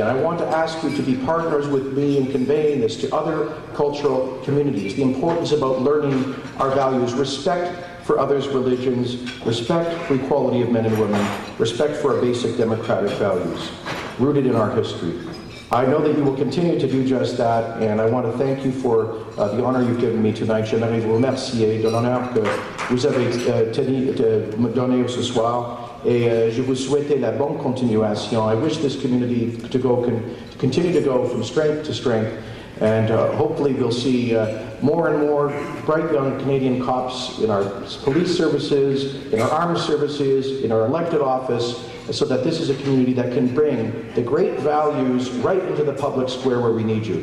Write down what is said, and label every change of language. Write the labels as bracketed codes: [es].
[en] And I want to ask you to be partners with me in conveying this to other cultural communities. The importance about learning our values, respect for others' religions, respect for equality of men and women, respect for our basic democratic values, rooted in our history. I know that you will continue to do just that, and I want to thank you for the honor you've given me tonight. [fr] J'aimerais vous remercier de l'honneur que vous avez tenu de me donner ce soir, et je vous souhaite la bonne continuation. [en] I wish this community to continue to go from strength to strength, and hopefully we'll see more and more bright young Canadian Copts in our police services, in our armed services, in our elected office, so that this is a community that can bring the great values right into the public square where we need you.